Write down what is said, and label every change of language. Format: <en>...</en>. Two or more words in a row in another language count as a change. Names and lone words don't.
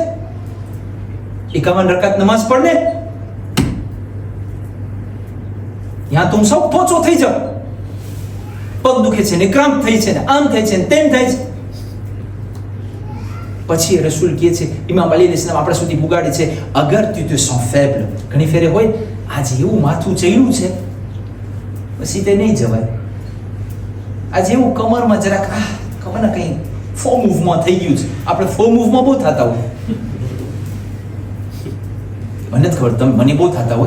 <gu>51 રકાત નમાઝ પઢ ને, યાં તું સૌ પોચો થઈ જાવ. પગ દુખે છે ને, ક્રામ્પ થઈ છે ને, આમ થાય છે ને, તેમ થાય છે. પછી રસૂલ કહે છે, ઇમામ અલી અલૈહિ સલામ આપણા સુધી પુગાડે છે, અગર તું</gu> <fr>te sens faible,</fr> <gu>ઘણી ફેરે હોય આજે એવું માથું ચડ્યું છે પછી તે નહીં જવાય. આજે એવું કમરમાં જરાક ખબર કંઈ ફો મૂવમાં થઈ ગયું છે. આપણે ફો મૂવમાં બહુ થતા હોય, મને જ ખબર, તમે મને બહુ થતા હોય.</gu>